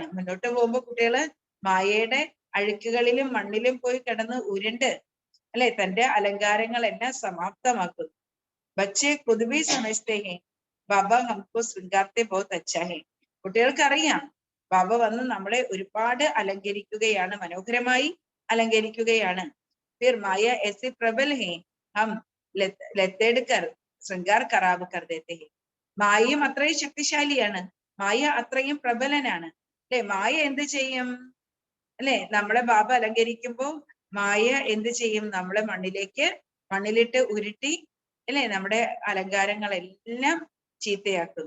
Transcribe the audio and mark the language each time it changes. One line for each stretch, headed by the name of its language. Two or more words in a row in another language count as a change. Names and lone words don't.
Malayalam: മുന്നോട്ട് പോകുമ്പോൾ കുട്ടികള് മായയുടെ അഴുക്കുകളിലും മണ്ണിലും പോയി കിടന്ന് ഉരുണ്ട് അല്ലെ തന്റെ അലങ്കാരങ്ങളെല്ലാം സമാപ്തമാക്കുന്നു.
Hindi: बच्चे कुतुबी समझते हैं बाबा हमको शृंगारते बहुत अच्छा है.
Malayalam: കുട്ടികൾക്ക് അറിയാം ബാബ വന്ന് നമ്മളെ ഒരുപാട് അലങ്കരിക്കുകയാണ്, മനോഹരമായി അലങ്കരിക്കുകയാണ്.
Hindi: फिर माया ऐसे प्रबल है हम लतेड़ कर शृंगार खराब कर देते हैं.
Malayalam: മായയും അത്രയും ശക്തിശാലിയാണ്, മായ അത്രയും പ്രബലനാണ് അല്ലെ. മായ എന്ത് ചെയ്യും അല്ലെ? നമ്മളെ ബാബ അലങ്കരിക്കുമ്പോ മായ എന്ത് ചെയ്യും? നമ്മളെ മണ്ണിലിട്ട് ഉരുട്ടി അല്ലെ നമ്മുടെ അലങ്കാരങ്ങളെല്ലാം ചീത്തയാക്കുന്നു.